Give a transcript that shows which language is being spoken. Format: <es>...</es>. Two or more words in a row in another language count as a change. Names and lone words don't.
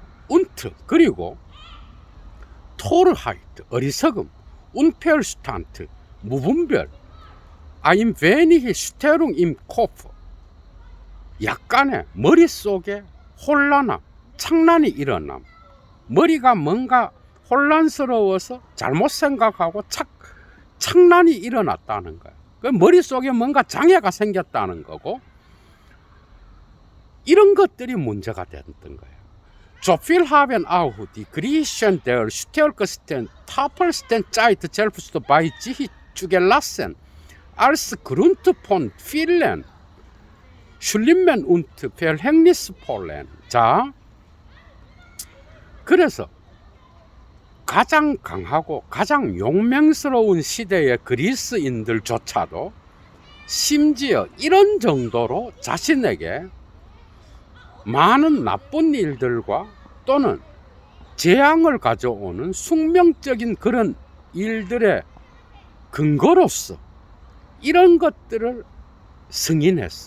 <ko>운트, 그리고 토르하이트, 어리석음, 운펠슈탄트, 무분별,</ko> <de>ein wenig Störung im Kopf,</de> <ko>약간의 머릿속에 혼란함, 창란이 일어남, 머리가 뭔가 혼란스러워서 잘못 생각하고 창란이 일어났다는 거예요. 그 머릿속에 뭔가 장애가 생겼다는 거고, 이런 것들이 문제가 됐던 거예요.</ko> <de>So viel haben auch die Griechen der stärksten, tapfersten Zeit selbst bei sich zugelassen, als Grund von vielen Schlimmen und Verhängnisvollen.</de> <ko>자, 그래서 가장 강하고 가장 용맹스러운 시대의 그리스인들조차도 심지어 이런 정도로 자신에게 많은 나쁜 일들과 또는 재앙을 가져오는 숙명적인 그런 일들의 근거로서 이런 것들을 승인했어.</ko>